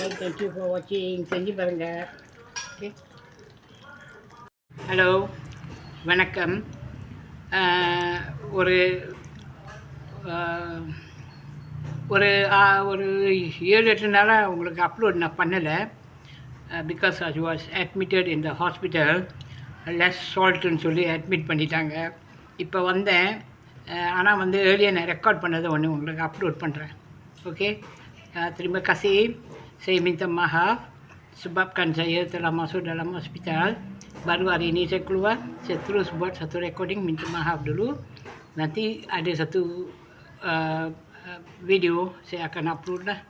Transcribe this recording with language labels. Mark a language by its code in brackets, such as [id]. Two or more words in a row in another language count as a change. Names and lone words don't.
[en] thank you for watching. [ta] செஞ்சு பாருங்கள். [en] okay, hello வணக்கம். [ta] ஒரு ஒரு ஒரு 7-8 நாளாக உங்களுக்கு அப்லோட் நான் பண்ணலை. [en] because I was admitted in the hospital. less salt [ta] சொல்லி அட்மிட் பண்ணிட்டாங்க. இப்போ வந்தேன். ஆனால் ஏர்லியாக நான் ரெக்கார்ட் பண்ணதை ஒன்று உங்களுக்கு அப்லோட் பண்ணுறேன். [ms] Okey, terima kasih. Saya minta maaf sebabkan saya telah masuk dalam hospital. Baru hari ini saya keluar. Saya terus buat satu recording, minta maaf dulu. Nanti ada satu video saya akan upload lah.